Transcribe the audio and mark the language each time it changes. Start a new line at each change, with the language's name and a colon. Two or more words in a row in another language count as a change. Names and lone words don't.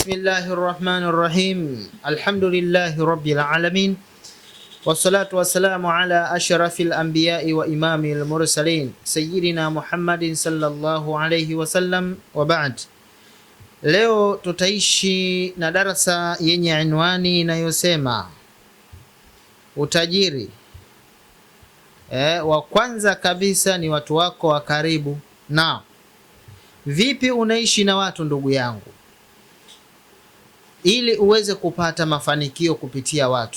Arabic: بسم الله الرحمن الرحيم الحمد لله رب العالمين. والصلاة والسلام على أشرف الأنبياء وإمام المرسلين سيدنا محمد صلى الله عليه وسلم وبعد.
Swahili: Leo tutaishi na darasa yenye anwani inayosema utajiri. Wa kwanza kabisa ni watu wako wa karibu. Na vipi unaishi na watu, ndugu yangu, ili uweze kupata mafanikio kupitia watu?